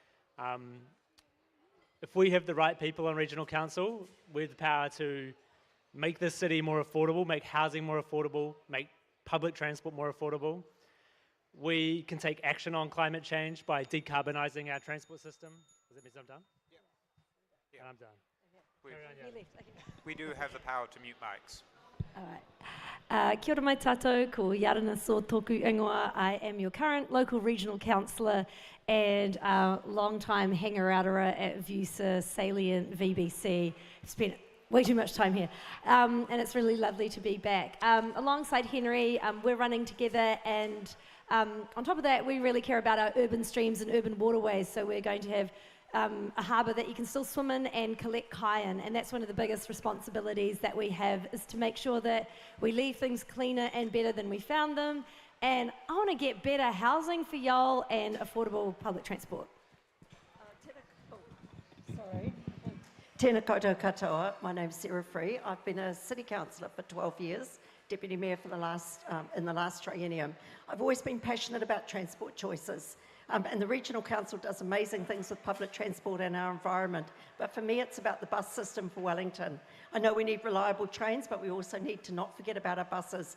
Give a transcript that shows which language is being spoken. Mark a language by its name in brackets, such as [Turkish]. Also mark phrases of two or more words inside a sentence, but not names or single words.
[English] If we have the right people on Regional Council, we have the power to make this city more affordable, make housing more affordable, make public transport more affordable. We can take action on climate change by decarbonising our transport system. Does that mean I'm done? Yeah. And I'm done. We do have the power to mute mics. All right. [Māori] Kia ora mai tātou, ko Yadana so tōku ingoa. [English] I am your current local regional councillor and long-time hanger-outera at VUWSA, Salient, VBC. Spent way too much time here. And it's really lovely to be back. Alongside Henry, we're running together, and on top of that, we really care about our urban streams and urban waterways. So we're going to have a harbour that you can still swim in and collect kai in, and that's one of the biggest responsibilities that we have, is to make sure that we leave things cleaner and better than we found them. And I want to get better housing for y'all and affordable public transport. [Māori] Tēnā koutou katoa, [English] my name's Sarah Free. I've been a city councillor for 12 years, deputy mayor for in the last triennium. I've always been passionate about transport choices. And the Regional Council does amazing things with public transport and our environment. But for me, it's about the bus system for Wellington. I know we need reliable trains, but we also need to not forget about our buses.